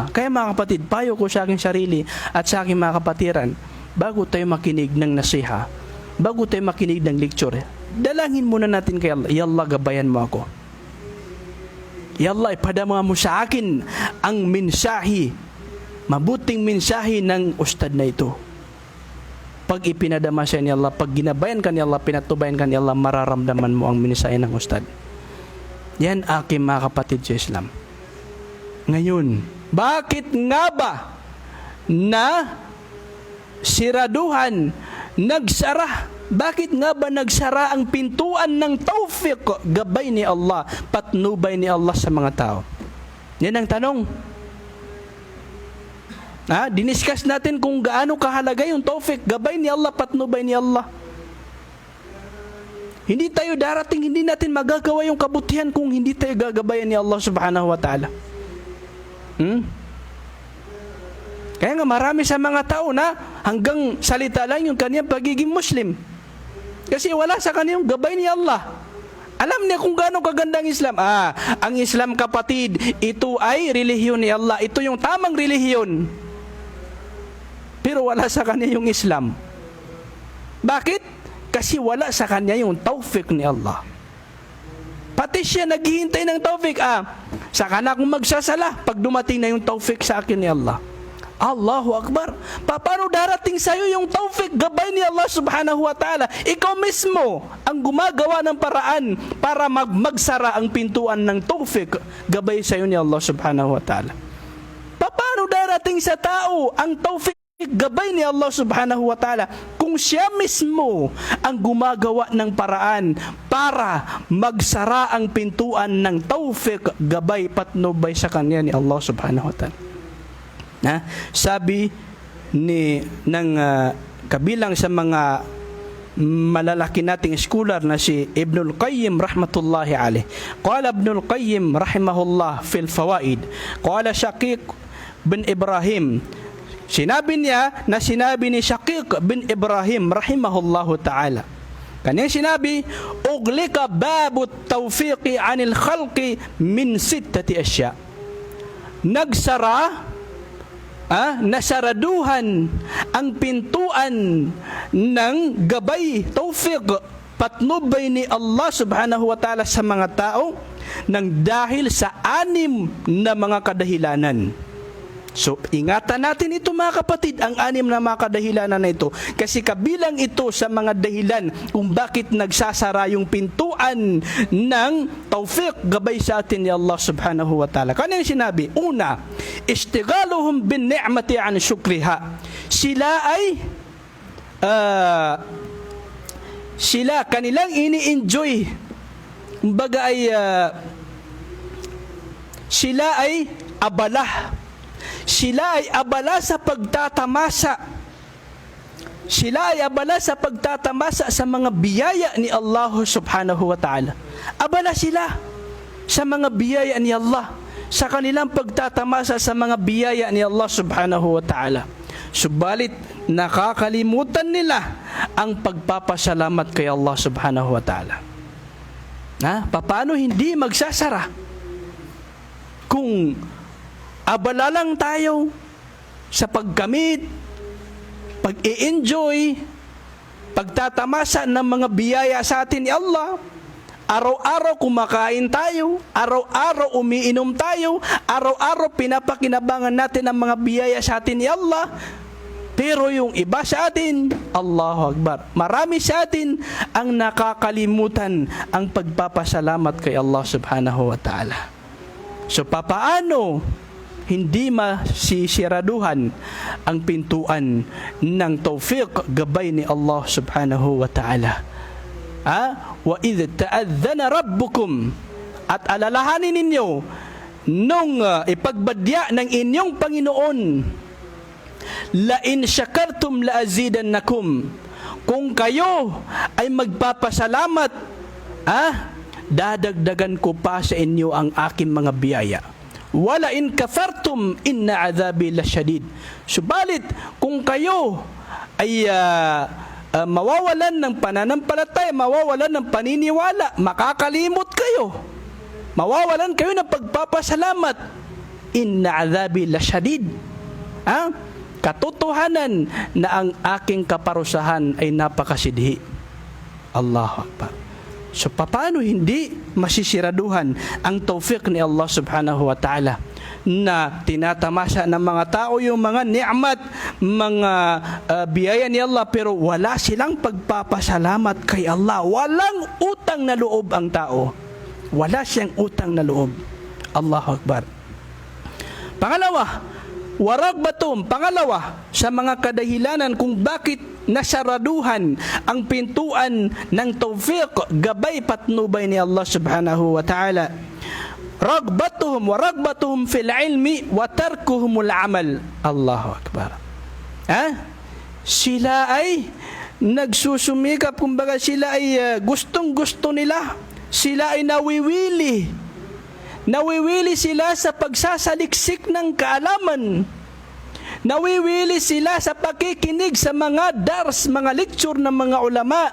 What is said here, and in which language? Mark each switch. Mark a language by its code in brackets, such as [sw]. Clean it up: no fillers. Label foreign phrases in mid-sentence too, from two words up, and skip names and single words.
[tl] Kaya mga kapatid, payo ko sa aking sarili at sa aking mga kapatiran, bago tayo makinig ng nasiha, bago tayo makinig ng lecture, dalangin muna natin kay Allah, [ar] يا الله, [tl] gabayan mo ako. [ar] يا الله, [tl] ipadama mo sa akin ang mensahe, mabuting mensahe ng ustad na ito. Pag ipinadama siya ni Allah, pag ginabayan ka ni Allah, pinatubayan ka ni Allah, mararamdaman mo ang mensahe ng ustad. Yan aking mga kapatid sa Islam. Ngayon, bakit nga ba na siraduhan, nagsara? Bakit nga ba nagsara ang pintuan ng tawfiq, gabay ni Allah, patnubay ni Allah sa mga tao? Yan ang tanong. Diniscuss natin kung gaano kahalaga yung tawfiq, gabay ni Allah, patnubay ni Allah. Hindi tayo darating, hindi natin magagawa yung kabutihan kung hindi tayo gagabayan ni Allah [ar] سبحانه وتعالى. [tl] Kaya nga marami sa mga tao na hanggang salita lang yung kaniyang pagiging Muslim. Kasi wala sa kaniyang gabay ni Allah. Alam niya kung gaano kaganda ang Islam. Ang Islam, kapatid, ito ay relihiyon ni Allah. Ito yung tamang relihiyon. Pero wala sa kanya yung Islam. Bakit? Kasi wala sa kanya yung tawfik ni Allah. Pati siya naghihintay ng tawfik. Saka na akong magsasala pag dumating na yung tawfik sa akin ni Allah. [ar] الله أكبر. [tl] Paano darating sa iyo yung tawfik, gabay ni Allah [ar] سبحانه وتعالى? [tl] Ikaw mismo ang gumagawa ng paraan para magsara ang pintuan ng tawfik, gabay sa iyo ni Allah [ar] سبحانه وتعالى. [tl] Paano darating sa tao ang tawfik, gabay ni Allah [ar] سبحانه وتعالى, [tl] kung siya mismo ang gumagawa ng paraan para magsara ang pintuan ng tawfiq, gabay, patnubay sa kanya ni Allah [ar] سبحانه وتعالى. [tl] Sabi ng kabilang sa mga malalaki nating scholar na si Ibnul Qayyim [ar] رحمة الله عليه. قال ابن القيم رحمه الله في الفوائد، قال شقيق بن إبراهيم, [tl] sinabi ni Shaqiq bin Ibrahim [ar] رحمه الله تعالى, [tl] kanyang sinabi, [ar] أغلق باب التوفيق على الخلق من ستة أشياء. [tl] Nasaraduhan ang pintuan ng gabay, tawfiq, patnubay ni Allah [ar] سبحانه وتعالى [tl] sa mga tao nang dahil sa 6 na mga kadahilanan. So, ingatan natin ito, mga kapatid, ang 6 na mga kadahilanan na ito. Kasi kabilang ito sa mga dahilan kung bakit nagsasara yung pintuan ng tawfiq, gabay sa atin ni Allah [ar] سبحانه وتعالى. [tl] Kanyang sinabi, una, [ar] اشتغالهم بالنعمة عن شكرها. [tl] Sila kanilang ini-enjoy. Kumbaga sila ay abala. Sila ay abala sa pagtatamasa. Sila ay abala sa pagtatamasa sa mga biyaya ni Allah [ar] سبحانه وتعالى. [tl] Abala sila sa mga biyaya ni Allah, sa kanilang pagtatamasa sa mga biyaya ni Allah [ar] سبحانه وتعالى. [tl] Subalit, nakakalimutan nila ang pagpapasalamat kay Allah [ar] سبحانه وتعالى. [tl] Paano hindi magsasara? Kung abala lang tayo sa pagkamit, pag-i-enjoy, pagtatamasa ng mga biyaya sa atin ni Allah, araw-araw kumakain tayo, araw-araw umiinom tayo, araw-araw pinapakinabangan natin ang mga biyaya sa atin ni Allah. Pero yung iba sa atin, [ar] الله أكبر, [tl] marami sa atin ang nakakalimutan ang pagpapasalamat kay Allah [ar] سبحانه وتعالى. [tl] So papaano hindi masisiraduhan ang pintuan ng tawfiq, gabay ni Allah [ar] سبحانه وتعالى? وإذ تأذن ربكم, [tl] at alalahanin ninyo nung ipagbadya ng inyong Panginoon, [ar] لئن شكرتم لأزيدنكم, [tl] kung kayo ay magpapasalamat, dadagdagan ko pa sa inyo ang aking mga biyaya. [ar] ولئن كفرتم إن عذابي لشديد. [tl] Subalit kung kayo ay mawawalan ng pananampalataya, mawawalan ng paniniwala, makakalimot kayo, mawawalan kayo ng pagpapasalamat, [ar] إن عذابي لشديد. [tl] Katotohanan na ang aking kaparusahan ay napakasidhi. [ar] الله أكبر. [tl] So paano hindi masisiraduhan ang tawfiq ni Allah [ar] سبحانه وتعالى [tl] na tinatamasa ng mga tao yung mga ni'mat, mga biyaya ni Allah, pero wala silang pagpapasalamat kay Allah. Walang utang na loob ang tao. Wala siyang utang na loob. [ar] الله أكبر. [tl] Pangalawa sa mga kadahilanan kung bakit nasaraduhan ang pintuan ng tawfiq, gabay, patnubay ni Allah [ar] سبحانه وتعالى, رغبتهم في العلم وتركهم العمل. الله أكبر. [tl] Sila ay nagsusumikap, kumbaga sila ay gustong-gusto nila, sila ay nawiwili sila sa pagsasaliksik ng kaalaman. Nawiwili sila sa pakikinig sa mga dars, mga lecture ng mga ulama.